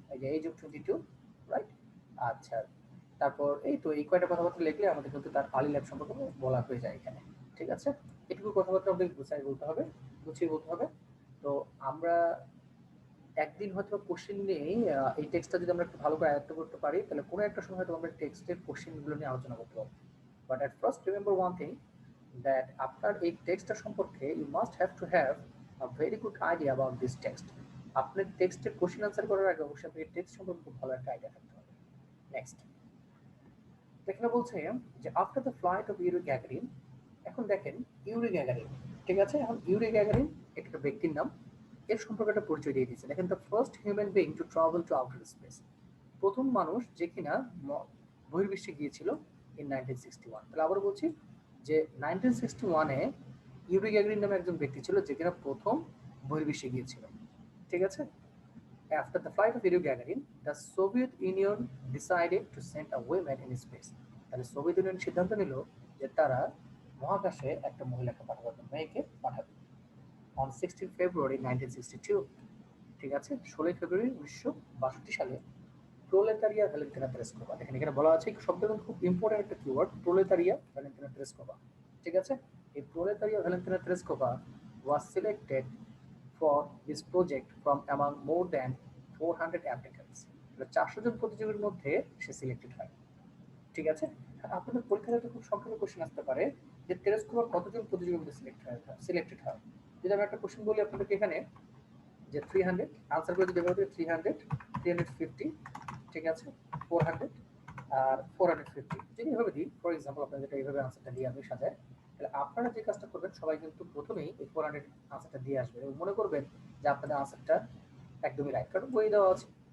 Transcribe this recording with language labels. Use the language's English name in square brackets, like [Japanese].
[Bangla] এই যে age of 22, right? আচ্ছা, তারপর এই তো এই কয়টা কথাবার্তা লিখলে আমাদের কিন্তু তার আর্লি লাইফ সম্পর্কে বলা হয়ে যায় এখানে, ঠিক আছে। এটুকু কথাবার্তা আমাদের গুছিয়ে বলতে হবে। তো আমরা একদিন হয়তো কোশ্চেন নিয়ে এই টেক্সটটা যদি আমরা একটু ভালো করে আয়ত্ত করতে পারি, তাহলে কোনো একটা সময় হয়তো আমরা টেক্সটের কোশ্চেনগুলো নিয়ে আলোচনা করতে পারবো। [English] but at first remember one thing, that [Bangla] আপনার এই টেক্সটটা সম্পর্কে [English] you must have to have a very good idea about this text. [Bangla] আপনার টেক্সটের কোশ্চেন আনসার করার আগে অবশ্যই আপনার টেক্সট সম্পর্কে খুব ভালো একটা আইডিয়া থাকতে হবে। নেক্সট, এখানে বলছে যে after the flight of Yuri Gagarin. এখন দেখেন ইউরি গ্যাগারিন, ঠিক আছে। এখন ইউরি গ্যাগারিন একটা ব্যক্তির নাম, এর সম্পর্কে একটা পরিচয় দিয়ে দিয়েছে। দেখেন, the first human being to travel to outer space, প্রথম মানুষ যে কিনা বহির্বিশ্বে গিয়েছিল ইন 1961। তাহলে আবার বলছি যে 1961-এ ইউরি গ্যাগারিন নামে একজন ব্যক্তি ছিল যে কিনা প্রথম বহির্বিশ্বে গিয়েছিল, ঠিক আছে। [English] After the flight of Yuri Gagarin, the Soviet Union decided to send a woman in space. [Bangla] তাহলে সোভিয়েত ইউনিয়ন সিদ্ধান্ত নিল যে তারা মহাকাশে একটা মহিলাকে পাঠাবে, মেয়েকে পাঠাবে। অন 16 ফেব্রুয়ারি 1962, ঠিক আছে, 16 ফেব্রুয়ারি 1962 সালে প্রোলেতারিয়া ভ্যালেন্টিনা তেরেস্কোভা, দেখেন এখানে বলা আছে শব্দটা কিন্তু খুব ইম্পর্টেন্ট একটা কিওয়ার্ড, প্রোলেতারিয়া ভ্যালেন্টিনা তেরেস্কোভা, ঠিক আছে। [English] এই proletarian Valentina Tereshkova was selected for this project from among more than 400 applicants. [Bangla] 400 জন প্রতিযোগীর মধ্যে সে সিলেক্টেড হয়, ঠিক আছে। আপনাদের পরীক্ষাতে একটা খুব সংক্ষেপে কোশ্চেন আসতে পারে যে তেরেস্কোভা কতজন প্রতিযোগীর মধ্যে সিলেক্টেড হয়। যদি আমি একটা কোশ্চেন বলি আপনাদেরকে এখানে যে 300, আনসার করে যদি বলতে 300, 350, ঠিক আছে, 400 আর 450, যদি এভাবে দিই, ফর এক্সাম্পল আপনাদের যেটা এইভাবে আনসারটা দিয়ে আমি সাজাই, তাহলে আপনারা যে কাজটা করবেন সবাই কিন্তু প্রথমেই এই 400 আনসারটা দিয়ে আসবেন এবং মনে করবেন যে আপনাদের আনসারটা একদমই রাইট, কারণ বই দেওয়া আছে।